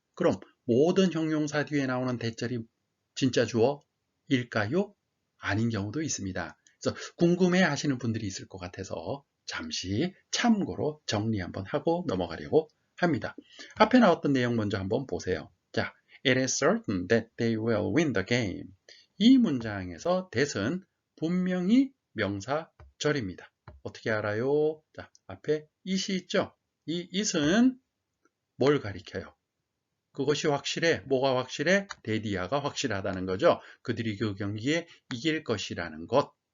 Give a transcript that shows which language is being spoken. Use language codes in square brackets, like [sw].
[ko] 그럼 모든 형용사 뒤에 나오는 대절이 진짜 주어일까요? 아닌 경우도 있습니다. 그래서 궁금해 하시는 분들이 있을 것 같아서 잠시 참고로 정리 한번 하고 넘어가려고 합니다. 앞에 나왔던 내용 먼저 한번 보세요. [en] 자, it is certain that they will win the game. [ko] 이 문장에서 that은 분명히 명사절입니다. 어떻게 알아요? 자, 앞에 it이 있죠? 이 it은 뭘 가리켜요? 그것이 확실해. 뭐가 확실해? 데디아가 확실하다는 거죠. 그들이 그 경기에 이길 것이라는 것.